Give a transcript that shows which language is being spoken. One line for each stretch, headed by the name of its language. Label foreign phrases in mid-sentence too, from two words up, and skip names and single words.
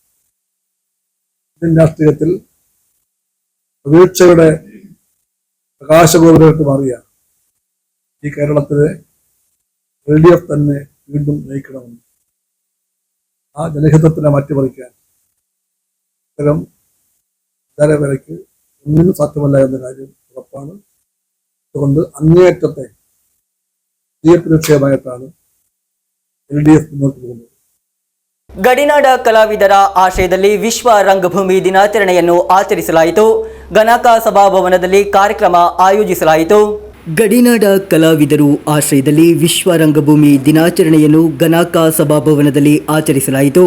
Malayalam: ഇന്ത്യൻ രാഷ്ട്രീയത്തിൽ പ്രതീക്ഷയുടെ പ്രകാശഗോപുരമായിട്ട് മാറിയ ഈ കേരളത്തിലെ LDF തന്നെ വീണ്ടും നയിക്കണമെന്ന്, ആ ജനഹിതത്തിനെ മാറ്റിമറിക്കാൻ ഇത്തരം വിചാരവേലയ്ക്ക് ഒന്നിനും സാധ്യമല്ല എന്ന കാര്യം ഉറപ്പാണ്. അതുകൊണ്ട് അങ്ങേയറ്റത്തെ വിജയപ്രതീക്ഷമായിട്ടാണ് LDF മുന്നോട്ട് പോകുന്നത്.
Kannada: ಗಡಿನಾಡ ಕಲಾವಿದರ ಆಶಯದಲ್ಲಿ ವಿಶ್ವ ರಂಗಭೂಮಿ ದಿನಾಚರಣೆಯನ್ನು ಆಚರಿಸಲಾಯಿತು. ಗಣಕ ಸಭಾಭವನದಲ್ಲಿ ಕಾರ್ಯಕ್ರಮ ಆಯೋಜಿಸಲಾಯಿತು. ಗಡಿನಾಡ ಕಲಾವಿದರು ಆಶ್ರಯದಲ್ಲಿ ವಿಶ್ವ ರಂಗಭೂಮಿ ದಿನಾಚರಣೆಯನ್ನು ಗಣಕ ಸಭಾಭವನದಲ್ಲಿ ಆಚರಿಸಲಾಯಿತು.